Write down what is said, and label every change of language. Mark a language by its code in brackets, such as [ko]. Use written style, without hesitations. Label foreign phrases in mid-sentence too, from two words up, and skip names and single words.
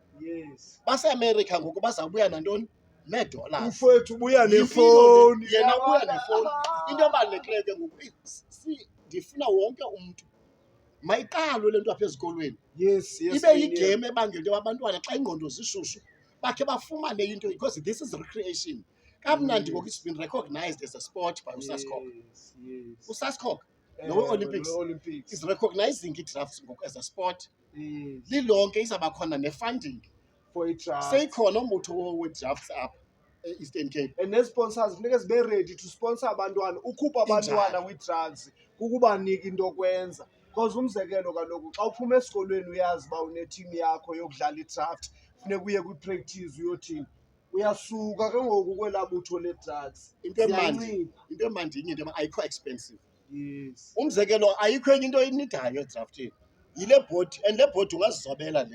[xh] BaseAmerica ngoku bazawubuya nantoni? Nee-dollars. Mfowethu ubuya nefowuni. Yena ubuya nefowuni. Into ebalulekileyo ke ngoku ndifuna wonke umntu mayiqalwe le nto apha ezikolweni. Ibe yigame ebangela into abantwana xa ingqondo zishushu bakhe bafumane into, [en] because this is recreation. [xh] Kamnandi ngoku [en] it's been recognized as a sport by uSaskok. uSaskok no-Olympics is recognizing [xh] i-drafts ngoku [en] as a sport. [xh] Lilonke izawuba khona ne-funding [en] for i-draft. [xh] seyikhona umbutho we-drafts apha e-Eastern Cape. And nee-sponsors funeka zibe [en] ready to sponsor [xh] abantwana, ukhupha abantwana kwi-drugs kukubanika into okwenza. Because umzekelo kaloku xa uphuma esikolweni uyazi uba une-team yakho yokudlala i-draft, funeka uye kwi-practice uyothini, uyasuka ke ngoku kwelaa butho le-drugs. Into emandi inye into ayikho expensive. Umzekelo ayikho enye into inidayo edraftini, yile bhodi, and le bhodi ungazizobela le.